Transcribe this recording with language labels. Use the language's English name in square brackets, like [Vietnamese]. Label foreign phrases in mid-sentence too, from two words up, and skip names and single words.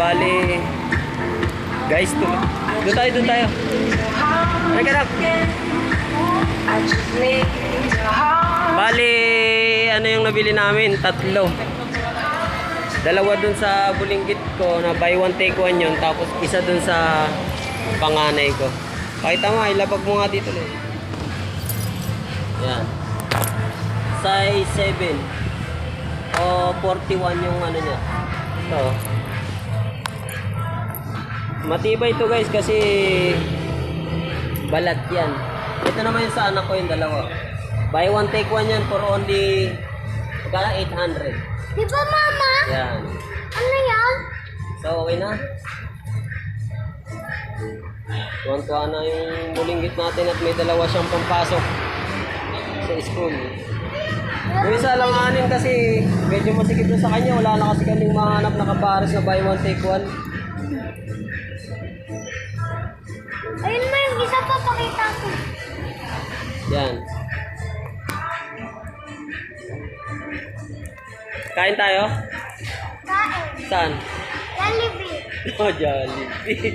[Filipino] Bali guys, doon tayo. Ay kadap. Bali ano yung nabili namin? 3. 2 dun sa bulinggit ko na [English] buy one take one [Filipino] yun. Tapos isa dun sa panganay ko. Pakita mo, ilabag mo nga dito lang. Yan. Size 7 o 41 yung ano niya. Ito. Matibay ito guys kasi balat yan. Ito naman yung sa anak ko yung 2. [English] Buy one take one [Filipino] yan [English] for only 800. [Filipino] Di ba mama? Yan. Ano yan? So okay na. Tuwan-tuwa na yung bulinggit natin at may 2 siyang pampasok. sa school. Yung isa lang anin kasi medyo masikip na sa kanya. Wala na kasi kaming mahanap na kapares na [English] buy one take one. [Filipino] Ayun mo yung isa pa, pakita ko. Yan. Kain tayo? Kain. Saan? Jollibee. Oh, Jollibee.